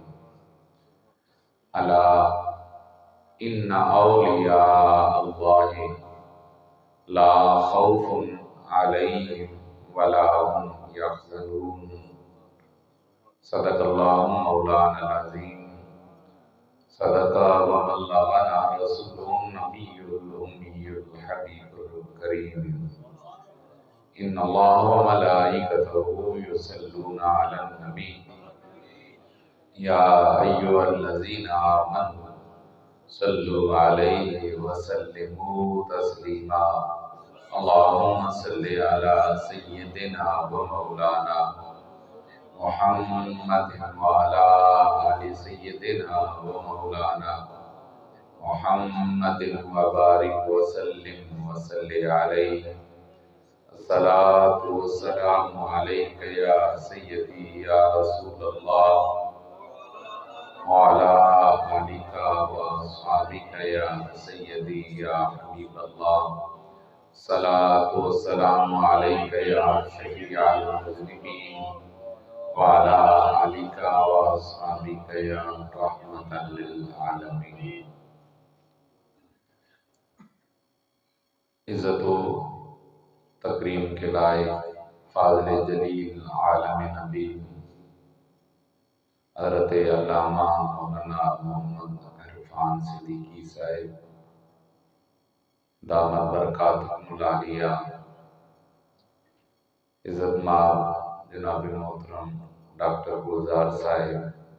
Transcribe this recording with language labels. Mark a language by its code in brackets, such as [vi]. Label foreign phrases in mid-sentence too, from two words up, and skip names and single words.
[ar] ألا إن أولياء الله لا خوف عليهم ولا هم يحزنون. صدق الله مولانا عظيم. صدق وبلغنا رسول النبي الأمي الحبيب الكريم. إن الله وملائكته يصلون على النبي يا أيها الذين آمنوا صلوا عليه وسلموا تسليما. اللهم صل على سيدنا ومولانا محمد وعلى آل سيدنا ومولانا محمد وبارك وسلم وصل عليه. الصلاة والسلام عليك يا سيدي يا رسول الله وعلى آلك وأصحابك يا سيدي يا حبيب الله. الصلاة والسلام عليك يا شفيع المذنبين وعلى آلك وأصحابك يا رحمة للعالمين. [ur] عزت و تکریم کے لائق فاضل جلیل عالم نبی حضرت علامہ مولانا محمد عرفان صدیقی صاحب [ar] دامت بركاتهم العالية, [ur] عزت مآب جناب محترم ڈاکٹر گلزار صاحب,